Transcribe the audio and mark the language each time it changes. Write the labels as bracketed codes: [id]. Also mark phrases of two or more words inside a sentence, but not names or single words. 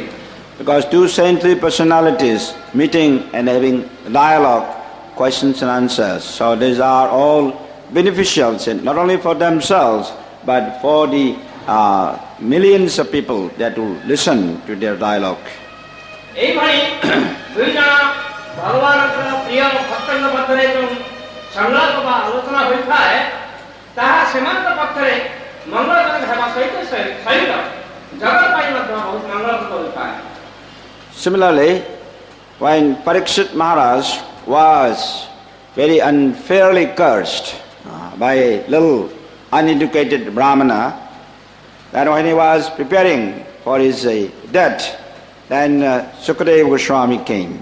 [en] Because two saintly personalities meeting and having dialogue, questions and answers. So these are all beneficial, not only for themselves, but for the millions of people that will listen to their dialogue. [or] ଏଇଭଳି ଦୁଇ ଜଣ ଭଗବାନଙ୍କର ପ୍ରିୟ ଭକ୍ତଙ୍କ ମଧ୍ୟରେ ଯେଉଁ ସଂଳାପ ବା ଆଲୋଚନା ହୋଇଥାଏ, ତାହା ସେମାନଙ୍କ ପକ୍ଷରେ ମଙ୍ଗଳଜନକ ହେବା ସହିତ ଜଗତ ପାଇଁ ମଧ୍ୟ ବହୁତ ମଙ୍ଗଳପ୍ରଦ ହୋଇଥାଏ. [en] Similarly, when Parikshit Maharaj was very unfairly cursed by a little uneducated Brahmana, that when he was preparing for his death, then Sukadeva Goswami came.